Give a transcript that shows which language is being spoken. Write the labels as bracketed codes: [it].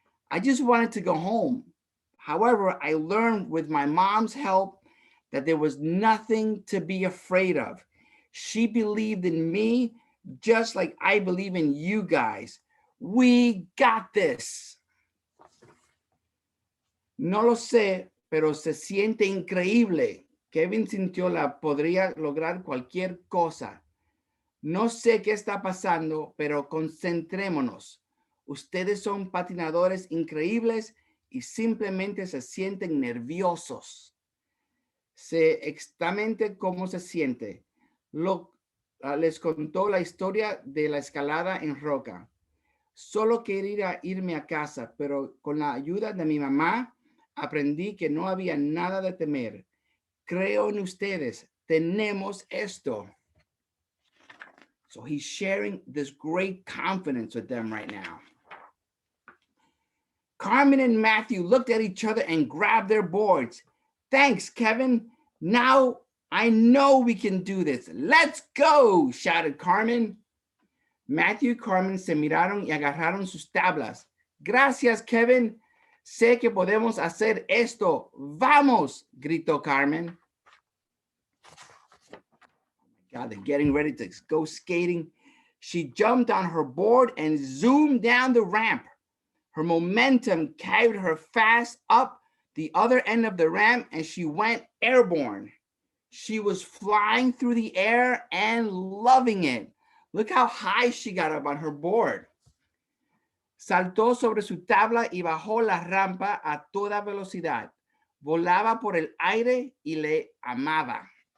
[en] I just wanted to go home. However, I learned with my mom's help that there was nothing to be afraid of. She believed in me just like I believe in you guys. We got this. [es] No lo sé, pero se siente increíble. Kevin sintió la podría lograr cualquier cosa. No sé qué está pasando, pero concentrémonos. Ustedes son patinadores increíbles y simplemente se sienten nerviosos. Sé exactamente cómo se siente. Les contó la historia de la escalada en roca. Solo quería irme a casa, pero con la ayuda de mi mamá aprendí que no había nada de temer. Creo en ustedes. Tenemos esto. [en] So he's sharing this great confidence with them right now. Carmen and Matthew looked at each other and grabbed their boards. Thanks, Kevin. Now I know we can do this. Let's go, shouted Carmen. [es] Matthew y Carmen se miraron y agarraron sus tablas. Gracias, Kevin. Sé que podemos hacer esto. Vamos, gritó Carmen. [en] God, they're getting ready to go skating. She jumped on her board and zoomed down the ramp. Her momentum carried her fast up the other end of the ramp and she went airborne. She was flying through the air and loving it. Look how high she got up on her board. [es] Saltó sobre su tabla y bajó la rampa a toda velocidad. Volaba por el aire y le amaba.